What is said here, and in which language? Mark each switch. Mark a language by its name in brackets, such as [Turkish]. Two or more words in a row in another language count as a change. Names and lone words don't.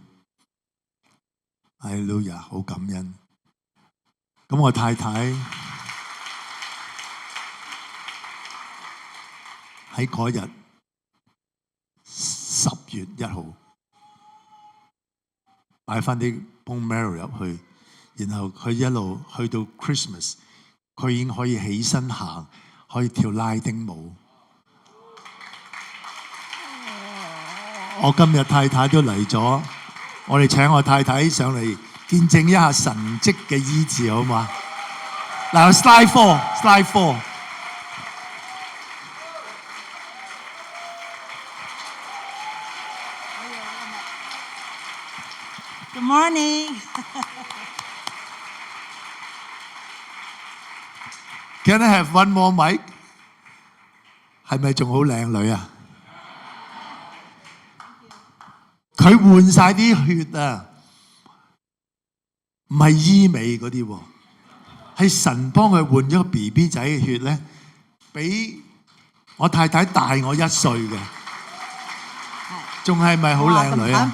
[Cantonese] 哈利路亞，好感恩。咁我太太喺嗰日10月1號擺翻啲 [English] bone marrow [Cantonese] 入去，然後佢一路去到 Christmas， 佢已經可以起身行，可以跳拉丁舞。我今日太太都嚟咗，我哋請我太太上嚟見證一下神蹟嘅醫治，好嘛？嗱 ，slide 4。 [English] Good morning. Can I have one more mic？ [Cantonese] 係咪仲好靚女啊？佢換晒啲血啊！唔係醫美嗰啲喎，係神幫佢換咗個 BB 仔嘅血咧，比我太太大我1歲嘅，仲係咪好靚女啊？